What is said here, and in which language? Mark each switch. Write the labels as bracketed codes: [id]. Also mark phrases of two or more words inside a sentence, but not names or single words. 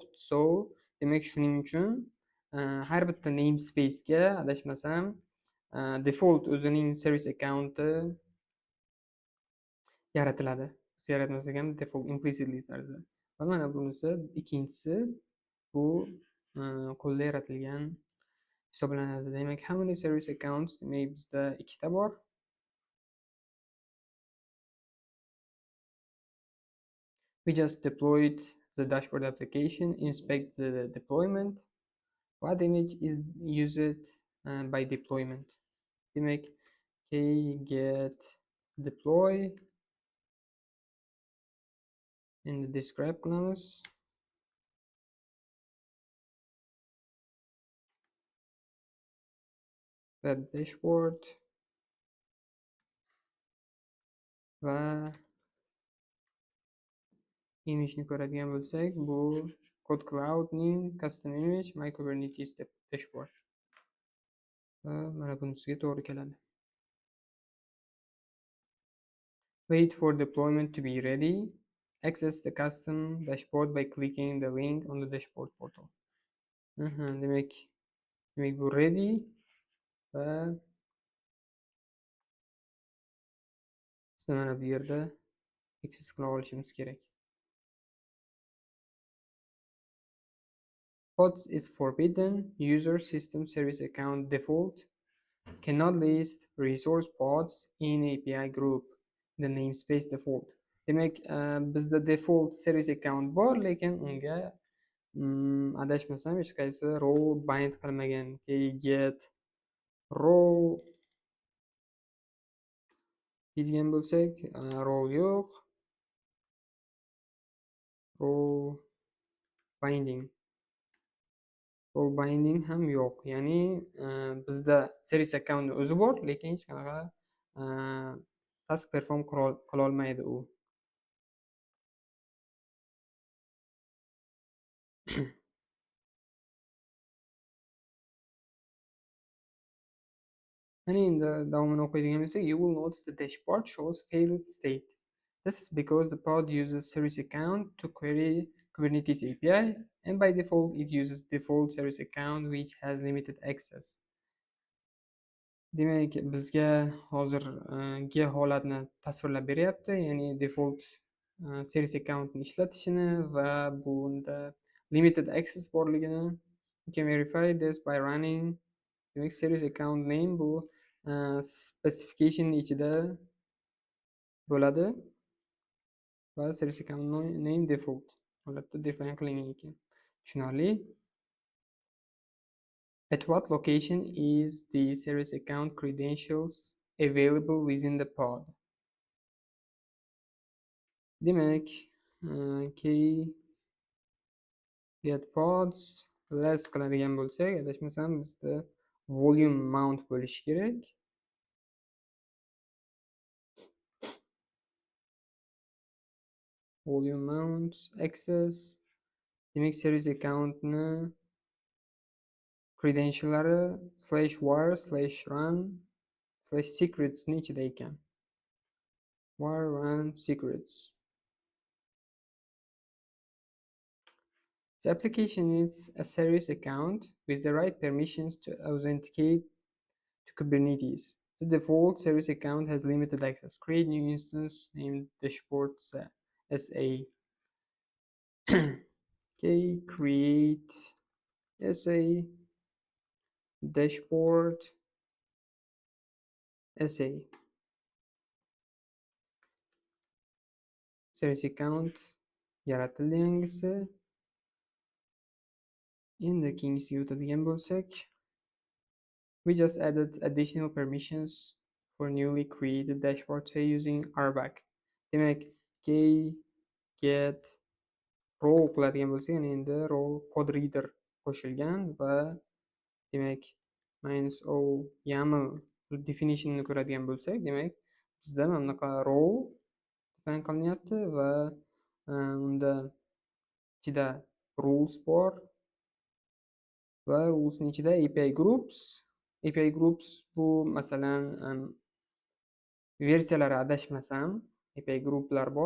[uz] So demak, shuning uchun har bitta namespace'ga adashmasam default o'zining [en] service accounti [uz] yaratiladi. Biz yaratmasak ham [en] default implicitly [uz] tarzda. Va mana bunisi ikkinchisi, bu qo'lda yaratilgan hisoblanadi. Demak, [en] how many service accounts? [uz] Demak, bizda ikkita bor. [en] We just deployed the dashboard application, inspect the deployment. What image is used by deployment? [uz] Demak, [en] get deploy [uz] endi describe qilamiz. [en] Web dashboard [uz] va imageni ko'radigan bo'lsak, bu Code Cloudning [en] custom image my Kubernetes dashboard. [uz] Va mana bunisiga to'g'ri keladi. [en] Wait for deployment to be ready. Access the custom dashboard by clicking the link on the dashboard portal. [uz] Demak bu ready va biz mana bu yerda access qila olishimiz kerak. [en] Pods is forbidden. User system service account default cannot list resource pods in API group. The namespace default. [uz] Demak, bizda [en] default service account [uz] bor, lekin unga adashmasam hech qaysi [en] role bind [uz] qilmagan. [en] Get role [uz] deydigan bo'lsak, role yo'q. [en] Role binding [uz] ham yo'q. Ya'ni bizda [en] service account [uz] o'zi bor, lekin hech qanaqa [en] task perform [uz] qilolmaydi u. Mana endi davomini o'qiydigan bo'lsak, [en] you will notice the dashboard shows failed state. This is because the pod uses service account to query Kubernetes API, and by default it uses default service account which has limited access. [uz] Demak, bizga hozirgi holatni tasvirlab beryapti, ya'ni [en] default service accountni [uz] ishlatishini va bunda [en] limited access [uz] borligini. [en] You can verify this by running. [uz] Demak, [en] service account name [uz] bu specification ichida bo'ladi va [en] service account name [uz] default holatda define qilingan ekan. Tushunarli. [en] At what location is the service account credentials available within the pod? [uz] Demak, [en] key get pods less [uz] qiladigan bo'lsak, adashmasam bizda [en] volume mount [uz] bo'lishi kerak. [en] Volume mount access. [uz] Demak, [en] service accountni [uz] credentiallari /var/run/secrets ni ichida ekan. [en] Var run secrets. The application needs a service account with the right permissions to authenticate to Kubernetes. The default service account has limited access. Create new instance named dashboard SA. Okay, create SA dashboard SA. Service account [uz] yaratildi yangisi. Endi keyingisiga o'tadigan bo'lsak, [en] we just added additional permissions for newly created dashboard say using RBAC. [uz] Demak, [en] key get role [uz] qiladigan bo'lsak, yana endi [en] role pod [uz] reader qo'shilgan va demak [en] -o YAML definitionni [uz] ko'radigan bo'lsak, demak bizda mana bunaqa role define qilinyapti va unda ichida rules bor va rulesning ichida [en] API groups [uz] bu masalan versiyalari adashmasam [en] API grouplar [uz] bor.